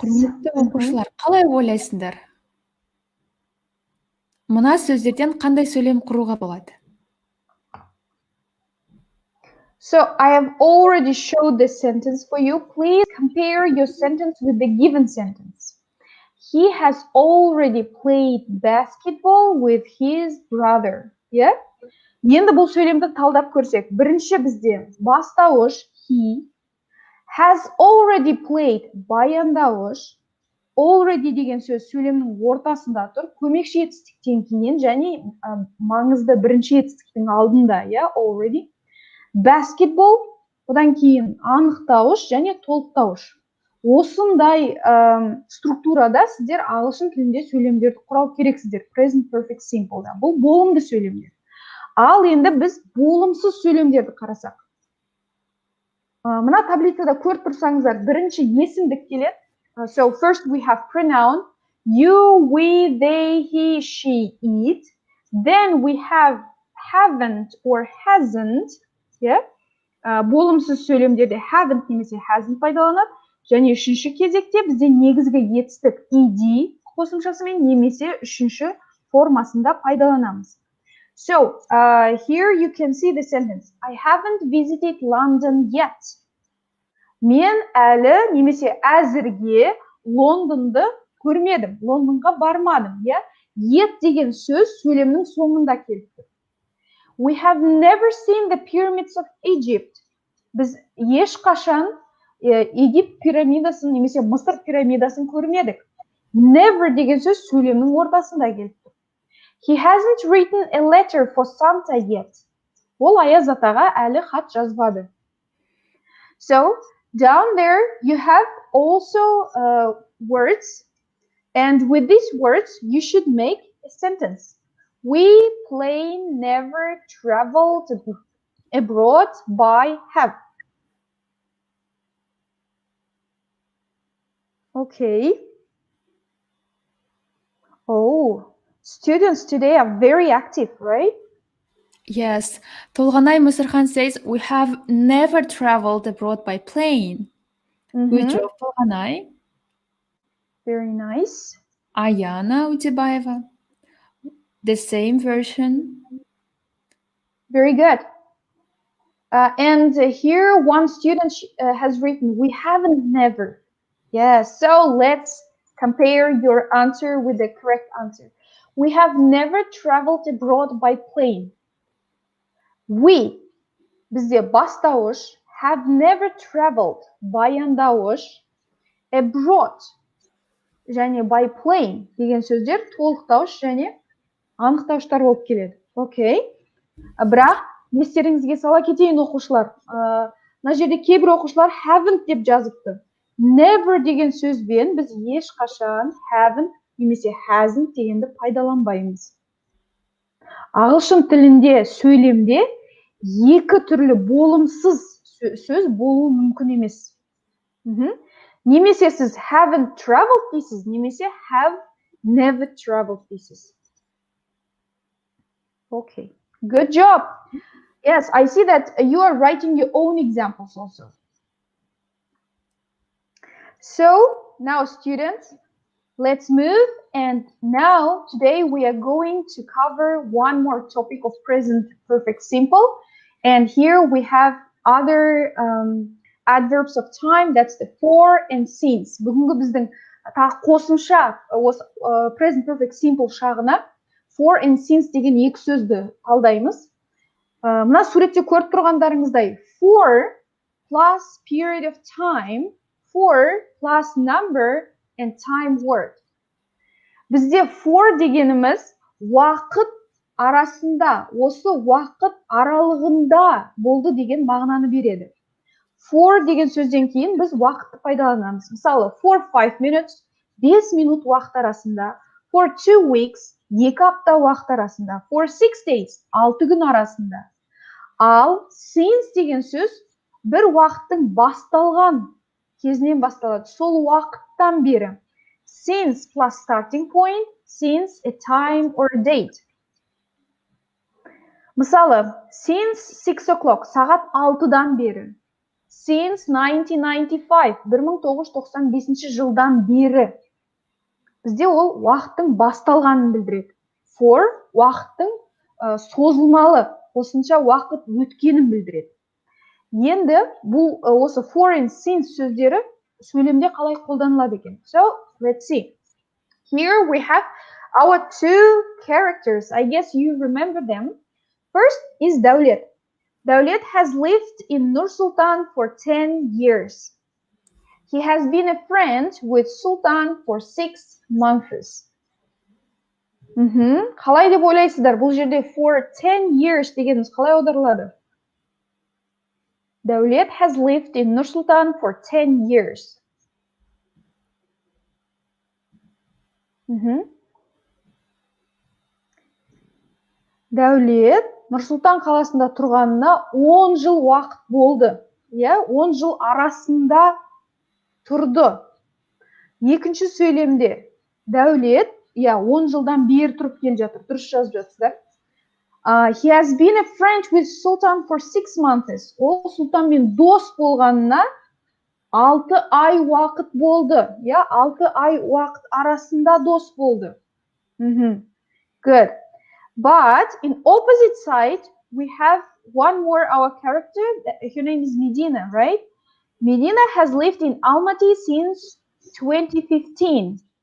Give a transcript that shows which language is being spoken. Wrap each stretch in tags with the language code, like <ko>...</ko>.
<kk>Құрметті оқушылар, қалай ойлайсыңдар? Мына сөздерден қандай сөйлем құруға болады?</kk> <en>So I have already showed this sentence for you. Please compare your sentence with the given sentence. He has already played basketball with his brother. Yeah?</en> <kk>Енді бұл сөйлемді талдап көрсек, бірінші бізде бастауыш he,</kk> <en>has already played</en> <kk>баяндауыш, already деген сөз сөйлемнің ортасында тұр, көмекші етістіктен кейін және маңызды бірінші етістіктің алдында, already. Basketball, одан кейін анықтауыш және толықтауыш. Осындай структурада сіздер ағылшын тілінде сөйлемдерді құрау керексіздер.</kk> <en>Present perfect simple.</en> <kk>Бұл болымды сөйлемдер. Ал енді біз болымсыз сөйлемдерді қарасақ. Мына таблицада көріп тұрсаңыздар, бірінші есімдік келеді.</kk> <en>So first we have pronoun. You, we, they, he, she, it. Then we have haven't or hasn't.</en> <kk>Болымсыз сөйлемдерде haven't немесе hasn't пайдаланады. Және үшінші кезекте бізде негізгі етістік ed қосымшасымен немесе үшінші формасында пайдаланамыз.</kk> <en>So, here you can see the sentence. I haven't visited London yet.</en> <kk>Мен әлі немесе әзірге Лондонды көрмедім. Лондонға бармадым. Yet деген сөз сөйлемнің соңында келді.</kk> <en>We have never seen the pyramids of Egypt.</en> <kk>Біз ешқашан Египет пирамидасын немесе Мысыр пирамидасын көрмедік. Never деген сөз сөйлемнің ортасында келді.</kk> <en>He hasn't written a letter for Santa yet.</en> <kk>Ол Аяз атаға әлі хат жазбады.</kk> <en>So, down there you have also words. And with these words, you should make a sentence. We plane never traveled abroad by have. Okay. Oh, students today are very active, right? Yes. Толғанай Мысырхан says, we have never traveled abroad by plane. Good job, Толғанай. Very nice. Аяна Утебаева. The same version. Very good. And here one student has written, we haven't never. Yes, so let's compare your answer with the correct answer. We have never traveled abroad by plane.</en> <kk>We, bizde бастауыш,</kk> <en>have never traveled,</en> <kk>баяндауыш, abroad, және</kk> <en>by plane</en> <kk>деген сөздер толықтауыш және анықтауыштар болып келеді. Окей. Бірақ естеріңізге сала кетейін оқушылар. Мына жерде кейбір оқушылар haven't деп жазыпты. Never деген сөзбен біз ешқашан haven't немесе hasn't дегенді пайдаланбаймыз. Ағылшын тілінде сөйлемде екі түрлі болымсыз сөз болуы мүмкін емес. Немесе сіз</kk> <en>haven't traveled</en> <kk>дейсіз, немесе</kk> <en>have never traveled</en> <kk>дейсіз.</kk> <en>Okay. Good job. Yes, I see that you are writing your own examples also. So now students, let's move, and now today we are going to cover one more topic of present perfect simple, and here we have other adverbs of time, that's the for and since.</en> <kk>Бүгінгі біздің тағы қосымша</kk> <en>present perfect simple</en> <kk>шағына</kk> <en>for and since</en> <kk>деген екі сөзді талдаймыз. Мына суретте көріп тұрғандарыңыздай</kk> <en>for plus period of time, for plus number and time word.</en> <kk>Бізде for дегеніміз уақыт арасында, осы уақыт аралығында болды деген мағынаны береді. For деген сөзден кейін біз уақытты пайдаланамыз. Мысалы,</kk> <en>for 5 minutes,</en> <kk>5 минут уақыт арасында,</kk> <en>for 2 weeks,</en> <kk>2 апта уақыт арасында,</kk> <en>for 6 days,</en> <kk>6 күн арасында. Ал since деген сөз бір уақыттың басталған кезінен басталады. Сол уақыттан бері.</kk> <en>Since plus starting point, since a time or a date.</en> <kk>Мысалы,</kk> <en>since 6 o'clock,</en> <kk>сағат 6-дан бері. Since 1995, 1995 жылдан бері. Бізде ол уақыттың басталғанын білдіреді. For уақыттың созылмалы, қосымша уақыт өткенін білдіреді. Енді бұл осы</kk> <en>for and since</en> <kk>сөздері сөйлемде қалай қолданылады екен?</kk> <en>So, let's see. Here we have our two characters. I guess you remember them. First is Dawlet. Dawlet has lived in Nur Sultan for 10 years. He has been a friend with Sultan for 6 months.</en> <kk>Қалай деп ойлайсыздар? Бұл жерде</kk> <en>for 10 years</en> <kk>дегеніміз қалай аударылады? Dawlet has lived in Nur Sultan for 10 years. Дәулет Нұр Сұлтан қаласында тұрғанына 10 жыл уақыт болды. 10 жыл арасында тұрды. Екінші сөйлемде Дәулет 10 жылдан бері тұрып келе жатыр. Дұрыс жазып жатсыздар. He has been a friend with Sultan for 6 months. Ол Сұлтанмен дос болғанына 6 ай уақыт болды. 6 ай уақыт арасында дос болды.</kk> <en>Good. But in opposite side, we have one more our character. Her name is Medina, right? Medina has lived in Almaty since 2015.</en>